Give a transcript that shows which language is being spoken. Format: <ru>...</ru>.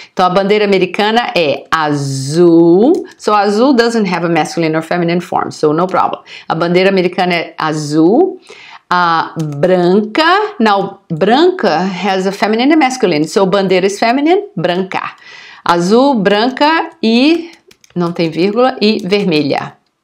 <pt>Então a bandeira americana é azul.</pt> <en>So azul doesn't have a masculine or feminine form, so no problem.</en> <pt>A bandeira americana é azul. Branca.</pt> <en>Now branca has a feminine and masculine. So bandeira is feminine, branca.</en> <pt>Azul, branca e não tem vírgula e vermelha.</pt>